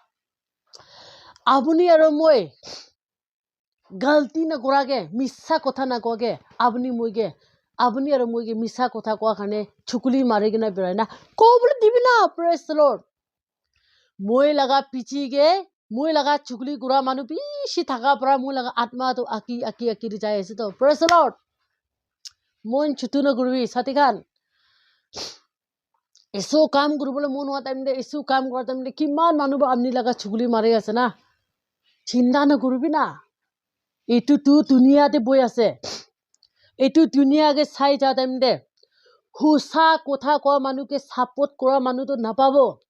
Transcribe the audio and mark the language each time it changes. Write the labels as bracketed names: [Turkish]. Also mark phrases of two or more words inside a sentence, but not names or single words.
[Naga Pidgin] apni aro moi galti na gura ke missa kotha na koge apni moi ke apni aro moi ke missa kotha kwa khane chukuli mare gina berai na ko bole dibi na [English] praise the lord [Naga Pidgin] moi laga pichi ke moi laga chukuli gura manu bishi thaga pra moi laga atma to aki ri jai ase to [English] praise the lord [Naga Pidgin] mon chutu na gurbi sati khan eso kam gurbole mon wa time de eso kam kora time de kiman manu ba amni laga chukuli mare ase na chinta na gurbi na etu tu dunia te boi ase etu dunia ke sai ja time de husa kotha kwa manu ke support kora manu to napabo